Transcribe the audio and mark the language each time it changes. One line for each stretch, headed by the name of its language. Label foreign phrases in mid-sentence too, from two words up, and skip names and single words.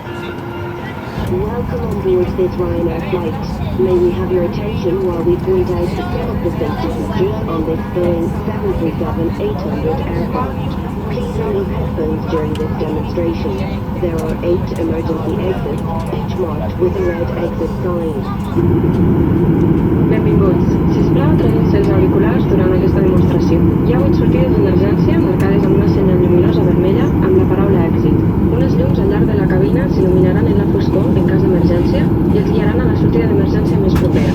English: Welcome on board this Ryanair flight. May we have your attention while we point out some of the safety features on this Boeing 737-800 aircraft. Please remove headphones during this demonstration. There are 8 emergency exits, each marked with a red exit sign.
Catalan: Benvinguts. Sisplau, treguin-se els auriculars durant aquesta demostració. Hi ha 8 sortides d'emergència marcades amb una senyal lluminosa vermella amb la paraula èxit. Unes llums al llarg de la cabina s'il·luminaran en la foscor en cas d'emergència i els guiaran a la sortida d'emergència més propera.